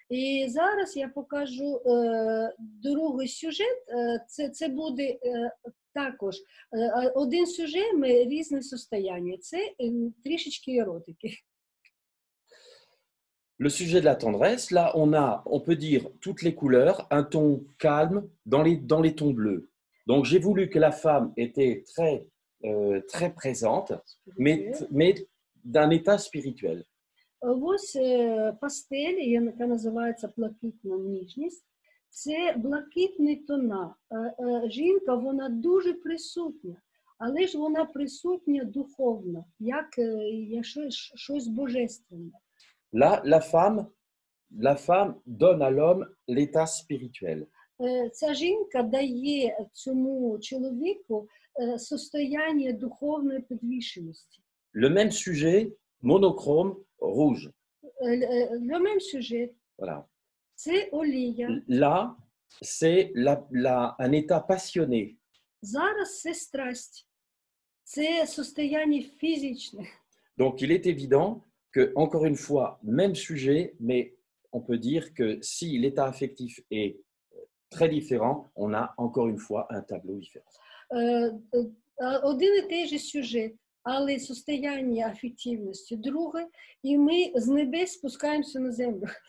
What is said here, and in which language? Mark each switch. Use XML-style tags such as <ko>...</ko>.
<uk>І зараз я покажу другий сюжет. Це буде також один сюжет, різне состояння. Це трішечки еротики.</uk> <fr>Le sujet de la tendresse, là, on peut dire toutes les couleurs, un ton calme dans les tons bleus. Donc, j'ai voulu que la femme était très présente, mais d'un état spirituel.</fr> <uk>Ось пастель, яка називається блакитна ніжність. Це блакитні тона. Жінка, вона дуже присутня, але ж вона присутня духовно, як щось божественне.</uk> <fr>Là, la femme donne à l'homme l'état spirituel.</fr> <uk>Ця жінка дає цьому чоловіку состояння духовної підвішеності.</uk> <fr>Le même sujet, monochrome, rouge. Le même sujet. Voilà.</fr> <uk>Це олія.</uk> <fr>Là, c'est un état passionné.</fr> <uk>Зараз це страсть. Це состояння фізичне.</uk> <fr>Donc, il est évident que, encore une fois, même sujet, mais on peut dire que si l'état affectif est très différent, on a encore une fois un tableau différent.</fr> <uk>Один і той же сюжет, але состояння афективності друге, і ми з небес спускаємося на землю.</uk>